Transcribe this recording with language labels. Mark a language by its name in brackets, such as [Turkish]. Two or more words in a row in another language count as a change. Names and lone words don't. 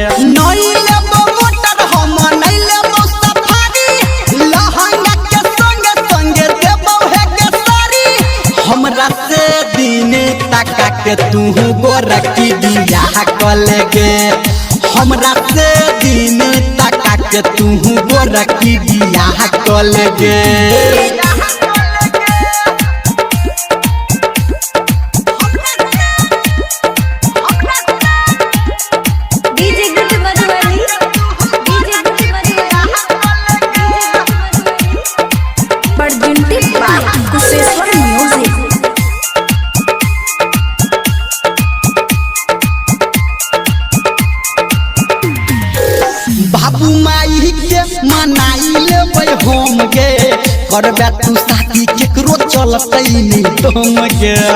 [Maithili] नहीं लेबो मोटर हम नहीं लेबो सफारी लहंगा के संगे संगे देबो है के सारी हमरा से दिन तका के तू गोरकी बियाह कल गे हमरा से दिन तका के तू गोरकी बियाह कल गे। डीजे गुड मधुबनी, डीजे गुड मधुबनी। [English] presented by कुशेश्वर म्यूजिक। [Maithili] बाबू माई के मनाई लेबै हम गे करबे तू शादी केकरो चलतै नहीं तुम गे।